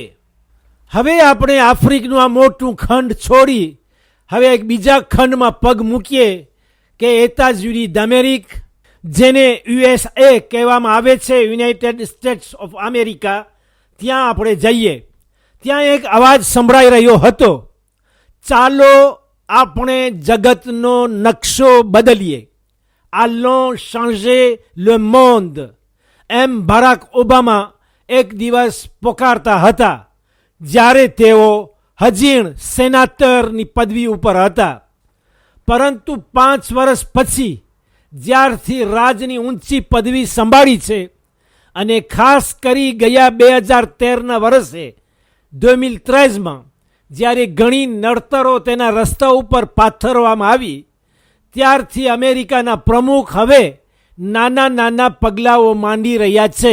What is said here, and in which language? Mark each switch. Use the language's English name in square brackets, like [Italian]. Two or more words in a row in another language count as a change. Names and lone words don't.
[Gujarati] હવે આપણે આફ્રિકનું આ મોટું ખંડ છોડી હવે એક બીજા ખંડમાં પગ મૂકીએ કે [French] États-Unis d'Amérique, [Gujarati] જેને USA કહેવામાં આવે છે, [English] United States of America. [Gujarati] ત્યાં આપણે જઈએ. ત્યાં એક અવાજ સંભળાઈ રહ્યો હતો, ચાલો આપણે જગતનો નકશો બદલીએ, [French] allons changer le monde, [Gujarati] એમ બરાક ઓબામા એક દિવસ પોકારતા હતા જ્યારે તેઓ હજીણ સેનાટરની પદવી ઉપર હતા. પરંતુ 5 વર્ષ પછી જ્યારથી રાજની ઊંચી પદવી સંભાળી છે અને ખાસ કરી ગયા 2013ના વર્ષે 2013માં જ્યારે ઘણી નડતરો તેના રસ્તા ઉપર પાથરવામાં આવી, ત્યારથી અમેરિકાના પ્રમુખ હવે નાના નાના પગલાઓ માંડી રહ્યા છે.